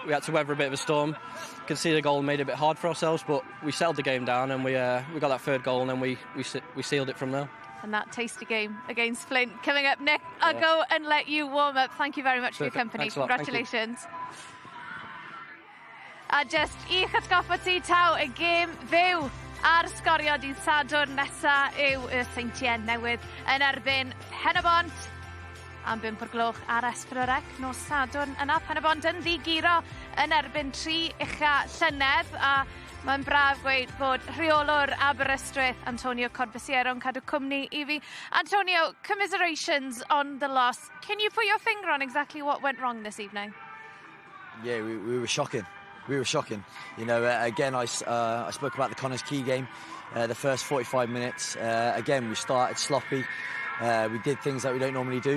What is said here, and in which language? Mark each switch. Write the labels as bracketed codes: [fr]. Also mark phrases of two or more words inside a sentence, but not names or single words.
[en] We had to weather a bit of a storm. Conceded a goal and made it a bit hard for ourselves, but we settled the game down, and we got that third goal, and then we sealed it from there. And that tasty game against Flint coming up, Nick. I'll go and let you warm up. Thank you very much for your company. Thanks a lot. Congratulations. [cy] A just i'ch atgoffa ti taw y gêm fyw ar Sgorio dydd Sadwrn nesa yw y Seintiau Newydd yn erbyn Pen-y-bont am 5 o'r gloch ar Esbrorec nos Sadwrn yna. Pen-y-bont yn ddigiro yn erbyn 3 ucha llynedd, a mae'n braf gweud bod rheolwr Aberystwyth Antonio Corbisiero yn cadw cwmni i fi. [en] Antonio, commiserations on the loss. Can you put your finger on exactly what went wrong this evening? Yeah, we were shocking. We were shocking. Again, I spoke about the Connors Key game, the first 45 minutes. Again, we started sloppy. We did things that we don't normally do.